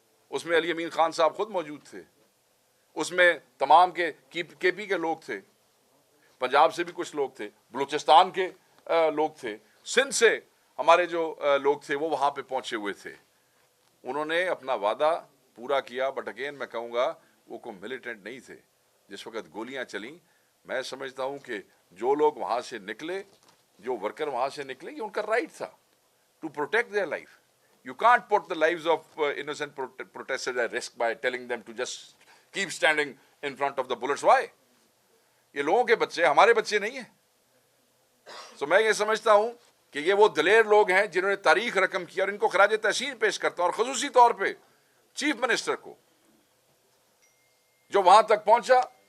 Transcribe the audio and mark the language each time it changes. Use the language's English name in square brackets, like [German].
[Urdu] اس میں علی امین خان صاحب خود موجود تھے، اس میں تمام کے پی کے لوگ تھے، پنجاب سے بھی کچھ لوگ تھے، بلوچستان کے لوگ تھے، سندھ سے ہمارے جو لوگ تھے وہ وہاں پہ پہنچے ہوئے تھے. انہوں نے اپنا وعدہ پورا کیا، [English] but again [Urdu] میں کہوں گا وہ کوئی ملیٹنٹ نہیں تھے. جس وقت گولیاں چلیں، میں سمجھتا ہوں کہ جو لوگ وہاں سے نکلے، جو ورکر وہاں سے نکلے، یہ ان کا رائٹ تھا [English] To protect their life. You can't put the lives of innocent protesters at risk by telling them to just keep standing in front of the bullets. Why? [Urdu] یہ لوگوں کے بچے ہمارے بچے نہیں ہیں. تو میں یہ سمجھتا ہوں کہ یہ وہ دلیر لوگ ہیں جنہوں نے تاریخ رقم کیا، اور ان کو خراج تحسین پیش کرتا ہوں، اور خصوصی طور پہ چیف منسٹر کو، جو وہاں تک پہنچا